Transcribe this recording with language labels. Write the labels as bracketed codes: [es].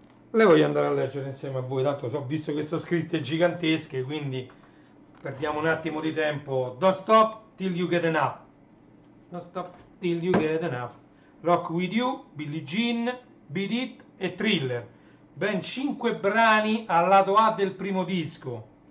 [it] Le voglio andare a leggere insieme a voi, tanto ho visto che sono scritte gigantesche, quindi perdiamo un attimo di tempo. [en] Don't stop till you get enough. Don't stop till you get enough. [it] Rock with you, Billie Jean, Beat It e Thriller. Ben 5 brani al lato A del primo disco.